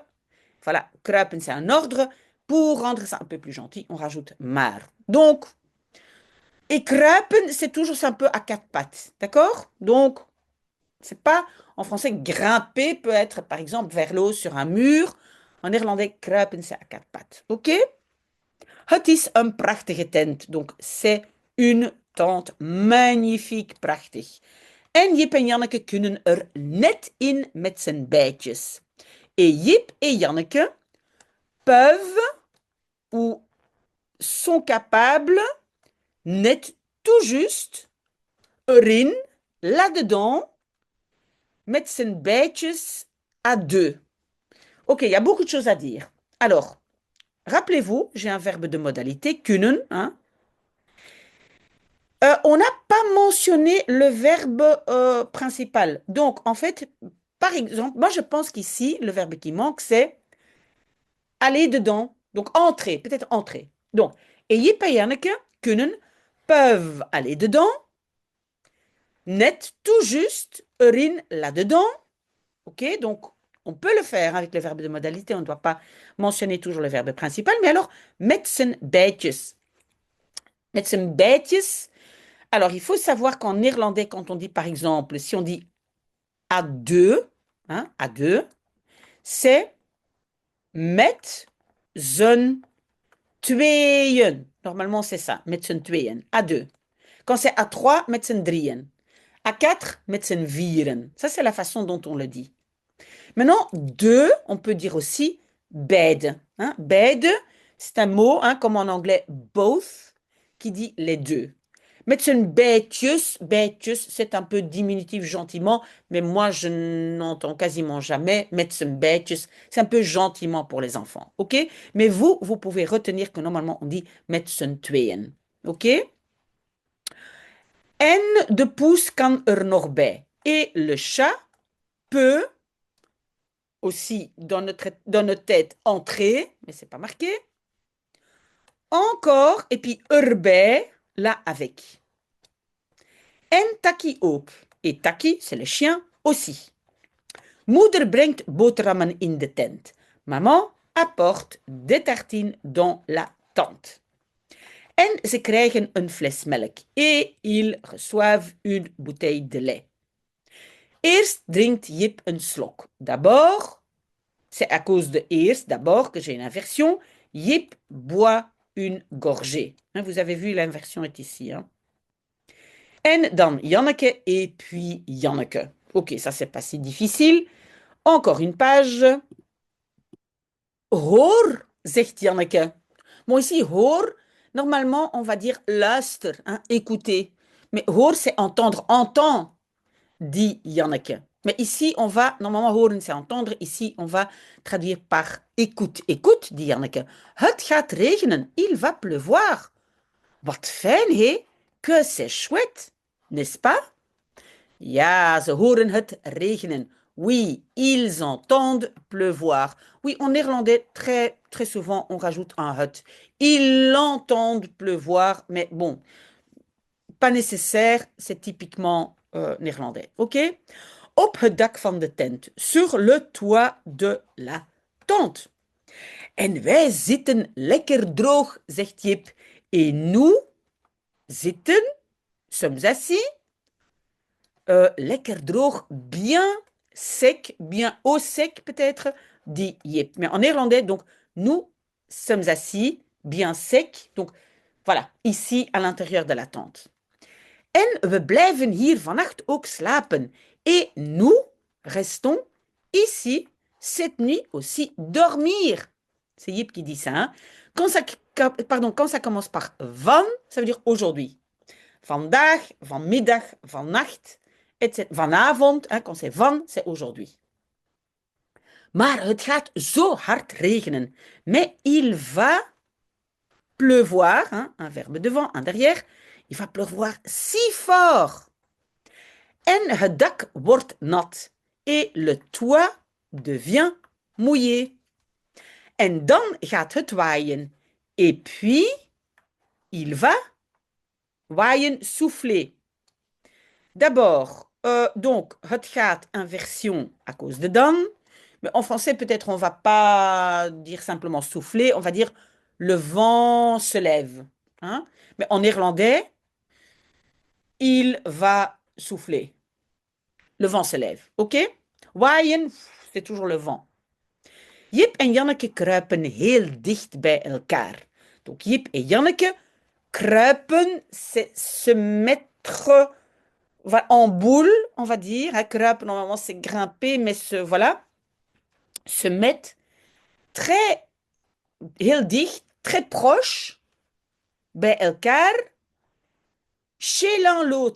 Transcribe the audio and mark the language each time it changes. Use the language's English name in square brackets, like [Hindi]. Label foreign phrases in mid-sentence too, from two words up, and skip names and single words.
[French] Voilà, kruipen, c'est un ordre. Pour rendre ça un peu plus gentil, on rajoute maar. Donc, et kruipen, c'est toujours un peu à 4 pattes. D'accord? Donc, c'est pas, en français, grimper peut être, par exemple, vers l'eau sur un mur. En néerlandais, kruipen, c'est à 4 pattes. OK? [Dutch] Het is een prachtige tent. [French] Donc, c'est une tente magnifique, prachtig. [Dutch] En Jip en Janneke kunnen er net in met z'n bijtjes. [French] Et Jip et Janneke peuvent ou sont capables, net tout juste, erin, là-dedans, [Dutch] met z'n bijtjes [French] à deux. Ok, il y a beaucoup de choses à dire. Alors, rappelez-vous, j'ai un verbe de modalité, kunnen. Hein. On n'a pas mentionné le verbe principal. Donc, en fait, par exemple, moi je pense qu'ici, le verbe qui manque, c'est aller dedans. Donc, entrer, peut-être entrer. Donc, et [Dutch] Jip en Janneke kunnen, [French] peuvent aller dedans, net tout juste, erin, là-dedans. Ok, donc on peut le faire avec le verbe de modalité, on ne doit pas mentionner toujours le verbe principal, mais alors, [Dutch] met z'n bijtjes. Met z'n bijtjes. [French] Alors, il faut savoir qu'en néerlandais, quand on dit par exemple, si on dit à deux, hein, à deux, c'est [Dutch] met z'n tweeën. [French] Normalement, c'est ça, [Dutch] met z'n tweeën, [French] à deux. Quand c'est à trois, [Dutch] met z'n drieën. [French] À quatre, [Dutch] met z'n vieren. [French] Ça, c'est la façon dont on le dit. Maintenant, deux, on peut dire aussi beide. Hein? Beide, c'est un mot, hein, comme en anglais both, qui dit les deux. [Dutch] Met z'n bijtjes, bijtjes, [French] c'est un peu diminutif gentiment, mais moi je n'entends quasiment jamais [Dutch] met z'n bijtjes. [French] C'est un peu gentiment pour les enfants, ok? Mais vous pouvez retenir que normalement on dit [Dutch] met z'n tweeën, [French] ok? [Dutch] En de poes kan er nog bij. [French] Et le chat peut aussi dans notre tête entrer, mais c'est pas marqué. Encore, et puis erbij, là avec. [Dutch] En Taki ook. [French] Et Taki, c'est le chien, aussi. [Dutch] Moeder brengt boterhammen in de tent. [French] Maman apporte des tartines dans la tente. [Dutch] En ze krijgen een fles melk. [French] Et ils reçoivent une bouteille de lait. [Dutch] Eerst drinkt Jip een slok. [French] D'abord, c'est à cause de eerst, d'abord, que j'ai une inversion. Jip boit une gorgée. Vous avez vu, l'inversion est ici. Hein. [Dutch] En dan Janneke [French] et puis [Dutch] Janneke. [French] Ok, ça c'est pas si difficile. Encore une page. [Dutch] Hoor, zegt Janneke. [French] Bon, ici, hoor, normalement, on va dire luister, hein, écouter. Mais hoor, c'est entendre, entend, dit Janneke. Mais ici, on va, normalement, horen, c'est entendre. Ici, on va traduire par écoute. Écoute, dit Janneke. [Dutch] Het gaat regenen, [French] il va pleuvoir. [Dutch] Wat fijn, hé? [French] Que c'est chouette, n'est-ce pas? [Dutch] Ja, ze horen het regenen. [French] Oui, ils entendent pleuvoir. Oui, en néerlandais, très, très souvent, on rajoute un het. Ils l'entendent pleuvoir, mais bon, pas nécessaire, c'est typiquement néerlandais. [Dutch] OK? Op het dak van de tent, [French] sur le toit de la tente. [Dutch] En wij zitten lekker droog, zegt Jip. [French] Et nous zitten, sommes assis, [Dutch] lekker droog, [French] bien sec, bien au sec peut-être, dit Jip. Mais en néerlandais, donc, nous sommes assis, bien sec. Donc, voilà, ici à l'intérieur de la tente. [Dutch] En we blijven hier vannacht ook slapen. [French] Et nous restons ici cette nuit aussi dormir. C'est Jip qui dit ça. Hein? Quand ça commence par van, ça veut dire aujourd'hui. [Dutch] Vandaag, vanmiddag, vannacht, etc. [French] Vanavond, hein, quand c'est van, c'est aujourd'hui. [Dutch] Maar het gaat zo hard regenen. [French] Mais il va pleuvoir, hein, un verbe devant, un derrière. Il va pleuvoir si fort. [Dutch] En het dak wordt nat. [French] Et le toit devient mouillé. [Dutch] En dan gaat het waaien. [French] Et puis, il va waaien, souffler. D'abord, donc, [Dutch] het gaat [French] inversion à cause de dan. Mais en français, peut-être on va pas dire simplement souffler, on va dire le vent se lève. Hein? Mais en néerlandais, il va souffler. Le vent se lève. OK? Waaien, c'est toujours le vent. [Dutch] Jip en Janneke kruipen heel dicht bij elkaar. [French] Donc Jip et Janneke kruipen, c'est se mettre en boule, on va dire. Hein, kruipen, normalement, c'est grimper, mais voilà, se mettent très, [Dutch] heel dicht, [French] très proches [Dutch] bij elkaar, [French] chez l'un l'autre.